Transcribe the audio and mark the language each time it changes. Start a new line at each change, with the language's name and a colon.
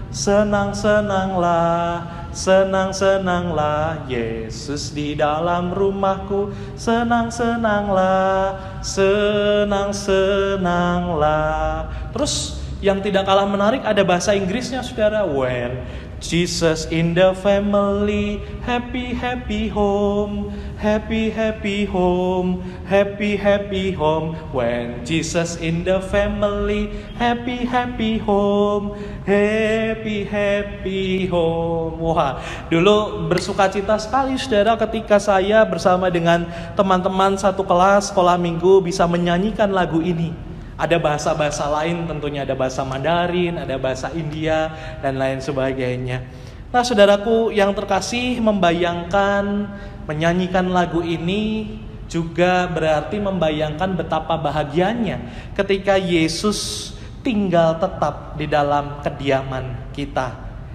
Indonesian: Senang-senanglah, senang-senanglah, Yesus di dalam rumahku. Senang-senanglah, senang-senanglah. Terus yang tidak kalah menarik ada bahasa Inggrisnya saudara.
English: When Jesus in the family, happy happy home, happy happy home, happy happy home. When Jesus in the family, happy happy home, happy happy home.
Indonesian: Wah, dulu bersukacita sekali saudara ketika saya bersama dengan teman-teman satu kelas sekolah minggu bisa menyanyikan lagu ini. Ada bahasa-bahasa lain, tentunya ada bahasa Mandarin, ada bahasa India, dan lain sebagainya. Nah saudaraku yang terkasih, membayangkan, menyanyikan lagu ini juga berarti membayangkan betapa bahagianya ketika Yesus tinggal tetap di dalam kediaman kita.